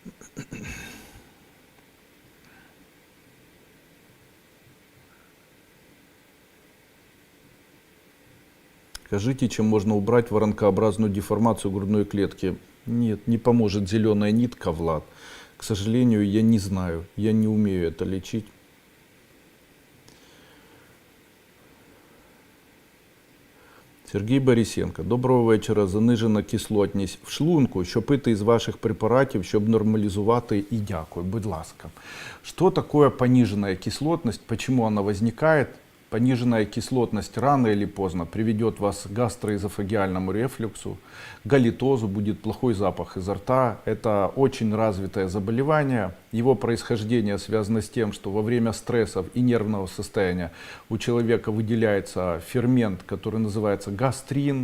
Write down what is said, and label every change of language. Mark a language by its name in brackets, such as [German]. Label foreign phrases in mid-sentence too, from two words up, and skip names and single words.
[Russian] Скажите, чем можно убрать воронкообразную деформацию грудной клетки? Нет, не поможет зеленая нитка, Влад. К сожалению, я не знаю, я не умею это лечить. [Ukrainian] Сергій Борисенко. Доброго вечора. Занижена кислотність в шлунку. Що пити із ваших препаратів, щоб нормалізувати? И дякую. Будь ласка. [Russian] Что такое пониженная кислотность? Почему она возникает? Пониженная кислотность рано или поздно приведет вас к гастроэзофагиальному рефлюксу, галитозу, будет плохой запах изо рта. Это очень развитое заболевание. Его происхождение связано с тем, что во время стрессов и нервного состояния у человека выделяется фермент, который называется гастрин.